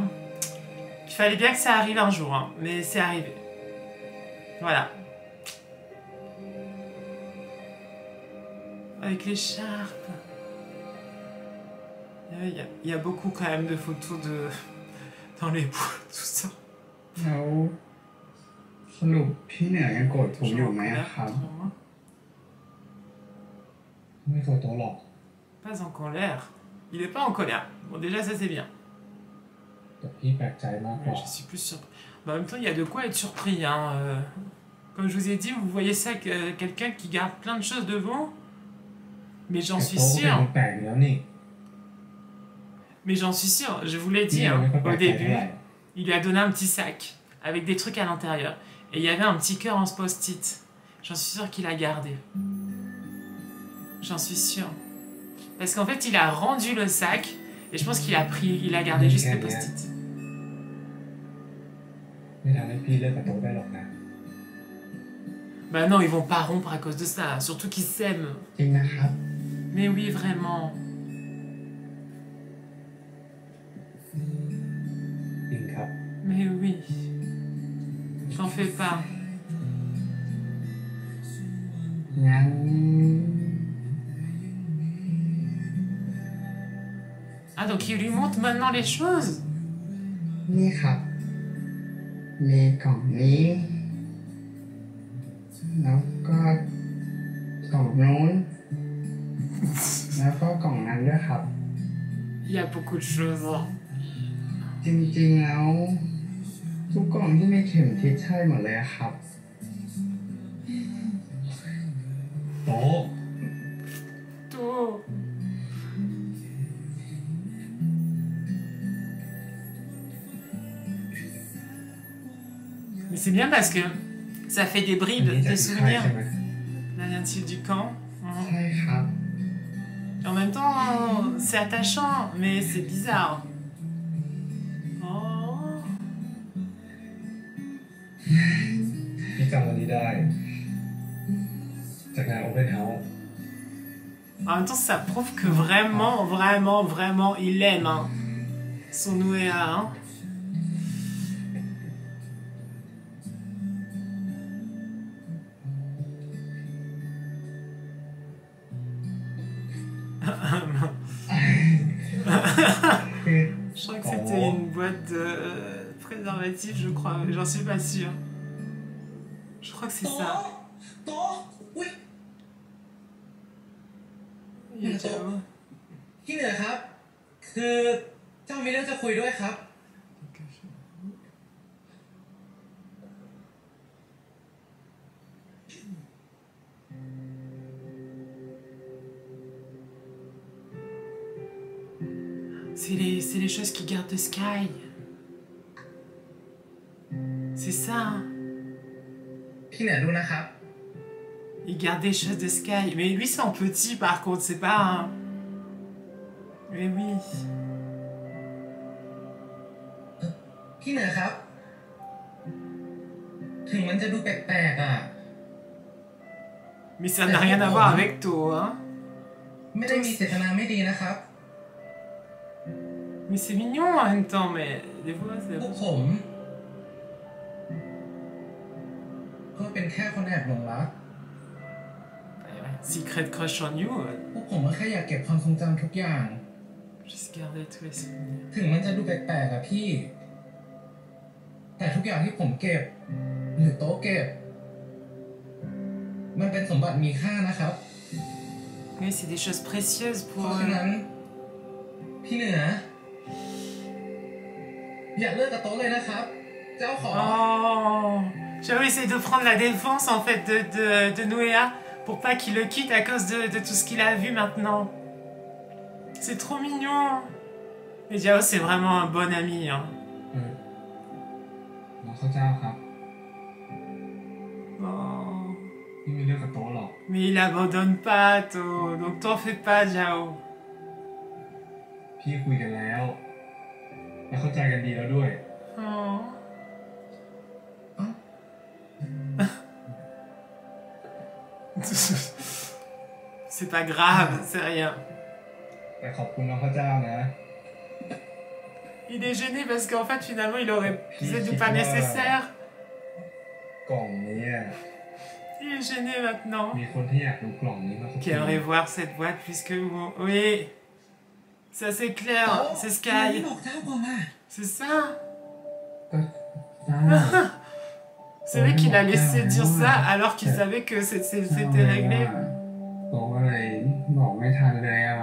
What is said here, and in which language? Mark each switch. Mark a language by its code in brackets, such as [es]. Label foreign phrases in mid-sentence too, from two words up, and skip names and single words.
[fr] Il fallait bien que ça arrive un jour, hein, mais c'est arrivé. Voilà. Avec l'écharpe. Il y a beaucoup quand même de photos dans les bois, tout ça. [th] แล้วสรุปพี่เหนือยังโกรธผมอยู่ไหมอะครับ ไม่โกรธตัวหรอก [fr] Pas en colère. Il est pas en colère. Bon, déjà, ça c'est bien. [th] แต่พี่แปลกใจมากกว่า [fr] Je suis plus surpris. Bah, en même temps, il y a de quoi être surpris. Hein. Comme je vous ai dit, vous voyez ça, quelqu'un qui garde plein de choses devant. Mais j'en suis [th] แต่โต๊ะก็เป็น [fr] sûre. [th] คนแปลกอยู่แล้วนี่ [fr] Mais j'en suis sûre. Je vous l'ai [th] พี่ [fr] dit [th] ไม่ [fr] hein, [th] ค่อยแปล [fr] au [th] กใจเท่า [fr] début. [th] ไหร่ [fr] Il lui a donné un petit sac avec des trucs à l'intérieur. Et il y avait un petit cœur en post-it. J'en suis sûre qu'il a gardé. J'en suis sûre. Parce qu'en fait, il a rendu le sac. Et je pense qu'il a gardé juste le post-it. [th] ไม่ทำให้พี่เลิกกับโต๊ะได้หรอกนะ [fr] Bah non, ils vont pas rompre à cause de ça. Surtout qu'ils s'aiment. [th] จริงนะครับ [fr] Mais oui, vraiment. [th] จริงครับ [fr] Mais oui. J'en fais pas. [th] งั้น [fr] Ah, donc il lui montre maintenant les choses. [th] นี่ครับ มีกล่องนี้ แล้วก็กล่องนู้น แล้วก็กล่องนั้นด้วยครับ [fr] Il y a beaucoup de choses. Hein. [th] จริงๆแล้ว ทุกกล่องที่มีเข็มทิศใช่หมดเลยอะครับ โต๊ะ [fr] Tout. Mais c'est bien parce que ça fait des [th] อัน [fr] bribes [th] นี้จะ [fr] de [th] ที่ค่าย [fr] souvenirs. [th] ใช่ไหม [fr] Là vient-il du camp. [th] ใช่ครับ [fr] En même temps, c'est attachant, mais c'est bizarre. Oh. [th] พี่จำวันนี้ได้ จากงาน [en] Open House [fr] En même temps, ça prouve que vraiment, vraiment, vraiment, il aime hein, son Nouéa. Hein. Je crois que c'était une boîte de préservatifs, je crois, mais j'en suis pas sûre. Je crois que c'est ça. [th] โต๊ะอุ้ย [fr] Il y a déjà- [th] พี่เหนือครับ คือเจ้ามีเรื่องจะคุยด้วยครับ [fr] C'est les choses qui gardent de Sky. C'est ça. Hein. [th] พี่เหนือดูนะครับ [fr] Il garde des choses de Sky. Mais lui, c'est en petit, par contre, c'est pas un... Mais oui. [th] พี่เหนือครับ ถึงมันจะดูแปลกๆอ่ะ [fr] Mais ça n'a rien à voir avec toi, hein. [th] ไม่ได้มีเจตนาไม่ดีนะครับ [fr] Mais c'est mignon en même temps, mais des fois, [th] พวก [fr] c'est... [th] ผมก็เป็นแค่คนแอบหลงรัก [en] Secret crush on you, [th] พวกผมก็แค่อยากเก็บความทรงจำทุกอย่าง [fr] juste garder tous les souvenirs. [th] ถึงมันจะดูแปลกๆอะพี่ แต่ทุกอย่างที่ผมเก็บ หรือโต๊ะเก็บ มันเป็นสมบัติมีค่านะครับ [fr] Oui, c'est des choses précieuses [th] เพ [fr] pour... [th] ราะฉะนั้น พี่เหนือ อย่าเลิกกับโต๊ะเลยนะครับ เจ้าขอ [fr] Oh, Jao essaie de prendre la défense en fait de Noéa pour pas qu'il le quitte à cause de tout ce qu'il a vu maintenant. C'est trop mignon. Mais Jao c'est vraiment un bon ami. Hein. [th] น้องข้าวเจ้าครับ [fr] Oh. [th] พี่ไม่เลิกกับโต๊ะหรอก [fr] Mais il abandonne pas, To. Donc t'en fais pas, Jao. [th] พี่คุยกันแล้ว และเข้าใจกันดีแล้วด้วย [fr] Oh. C'est pas grave, c'est rien. [th] แต่ขอบคุณน้องข้าวเจ้านะ [fr] Il est gêné parce qu'en fait, finalement, il aurait... C'est pas nécessaire. [th] กล่องนี้อะ [fr] Il est gêné maintenant. [th] มีคนที่อยากดูกล่องนี้มาก [fr] Qui aimerait voir cette boîte puisque... Oui. Ça, c'est clair. C'est [th] ทำไมไม่ [fr] Sky. [th] บอกเจ้าก่อนล่ะ [fr] C'est ça. [th] ก็จ้า [fr] C'est vrai qu'il a laissé dire ça alors qu'il savait que c'était réglé. [th] โต๊ะอะไรบอกไม่ทันเลยอ่ะ